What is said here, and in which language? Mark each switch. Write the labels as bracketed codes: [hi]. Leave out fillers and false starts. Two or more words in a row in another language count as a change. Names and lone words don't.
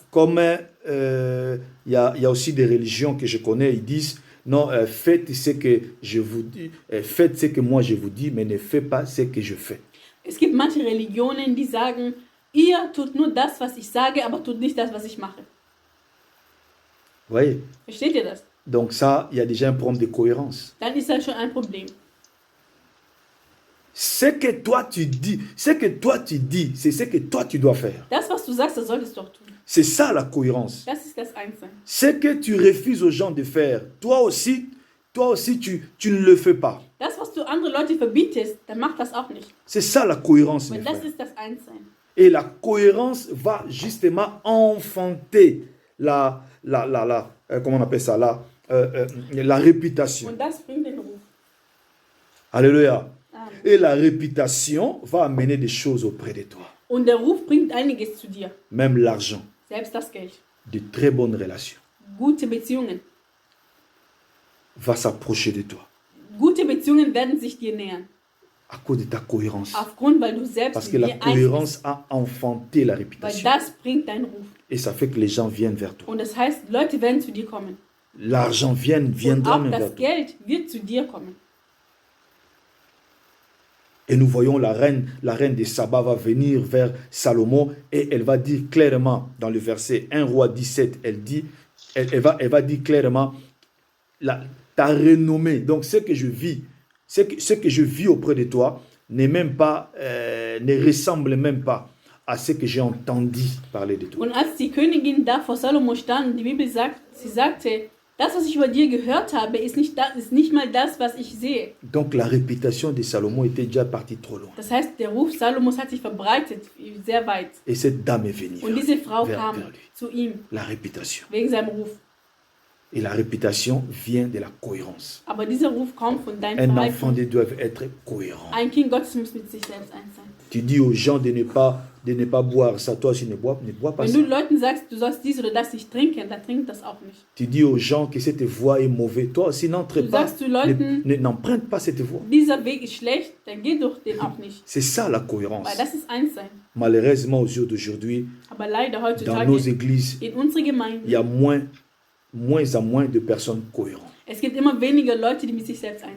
[fr] Comme y a aussi des religions que je connais, ils disent, non, faites ce que je vous dis, faites ce que moi je vous dis, mais ne faites pas ce que je fais. [de] Es gibt manche Religionen, die sagen, ihr tut nur das, was ich sage, aber tut nicht das, was ich mache. [fr] Vous voyez? [de] Versteht ihr das? [fr] Donc ça, il y a déjà un problème de cohérence. [de] dann ist das schon ein Problem. [fr] Ce que toi tu dis, c'est ce que toi tu dois faire. [de] Das, was du sagst, das solltest du auch tun. [fr] C'est ça la cohérence. [de] Das ist das Einssein. [fr] Ce que tu refuses aux gens de faire, toi aussi tu ne le fais pas. [de] Das, was du andere Leute verbietest, dann mach das auch nicht. [fr] C'est ça la cohérence, mes [de] Weil das [fr] frères. [de] ist das Einssein. [fr] Et la cohérence va justement enfanter comment on appelle ça, la réputation. [de] Und das bringt den Ruf. [fr] Alléluia. [de] Amen. [fr] Et la réputation va amener des choses auprès de toi. [de] Und der Ruf bringt einiges zu dir. [fr] Même l'argent, [de] Selbst das Geld. [fr] de très bonnes relations, [de] Gute Beziehungen. [fr] va s'approcher de toi [de] Gute Beziehungen werden sich dir nähern. [fr] à cause de ta cohérence. [de] Aufgrund, weil du selbst [fr] Parce [de] in [fr] que la [de] dir eins [fr] cohérence a enfanté la [de] bist. Weil [fr] réputation. [de] das bringt deinen Ruf. [fr] Et ça fait que les gens viennent vers toi. [de] Und das heißt, Leute werden zu dir kommen. [fr] L'argent [de] Und [fr] viendra [de] auch [fr] même vers [de] das [fr] toi. [de] Geld wird zu dir kommen. [fr] Et nous voyons la reine de Saba va venir vers Salomon et elle va dire clairement dans le verset 1 roi 17, elle va dire clairement ta renommée. Donc ce que je vis auprès de toi ne ressemble même pas à ce que j'ai entendu parler de toi. [de] Und als die Königin da vor Salomo stand, die Bibel sagt, sie sagte, das, was ich über dir gehört habe, ist nicht mal das, was ich sehe. [fr] Donc la réputation de Salomon était déjà partie trop loin. [de] Das heißt, der Ruf Salomos hat sich verbreitet, sehr weit. [fr] Et cette dame est venue [de] Und diese Frau [fr] vers [de] kam [fr] lui. [de] zu ihm, [fr] La réputation. [de] wegen seinem Ruf. [fr] Et la réputation vient de la cohérence. [de] Aber dieser Ruf kommt von deinem [fr] Un enfant [de] Verhalten. [fr] de Dieu doit être cohérent. [de] Ein Kind Gottes muss mit sich selbst eins sein. [fr] Tu dis aux gens de ne pas boire ça, toi aussi ne bois pas [de] Wenn [fr] ça. [de] du Leuten sagst, du sollst dies oder das nicht trinken, dann trink das auch nicht. [fr] Tu dis aux gens que cette voie est mauvaise, toi aussi n'entre [de] Du [fr] pas, [de] sagst zu Leuten, [fr] n'emprunte pas cette voie. [de] dieser Weg ist schlecht, dann geh durch den auch nicht. [fr] C'est ça la cohérence. [de] Weil das ist eins sein. [fr] Malheureusement, aux jours d'aujourd'hui, [de] Aber leider [fr] dans nos [de] heutzutage [fr] églises, [de] in unserer [fr] il y [de] Gemeinde, [fr] a moins en moins de personnes cohérentes. [de] es gibt immer weniger Leute, die mit sich selbst eins